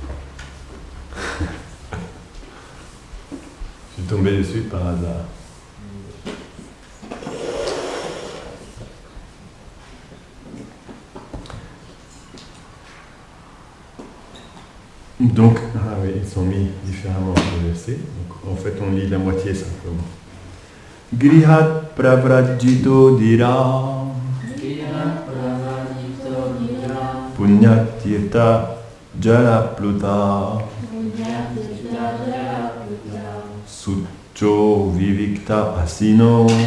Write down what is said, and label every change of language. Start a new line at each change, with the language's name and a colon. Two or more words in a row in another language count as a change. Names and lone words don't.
French: Je suis tombé dessus par hasard. Donc, oui, ils sont mis différemment les versets. Donc, en fait, on lit la moitié simplement.
Sanskrit: Grihat pravrajito dira. Punyatirtha Jalapluta Sucho Vivikta Asino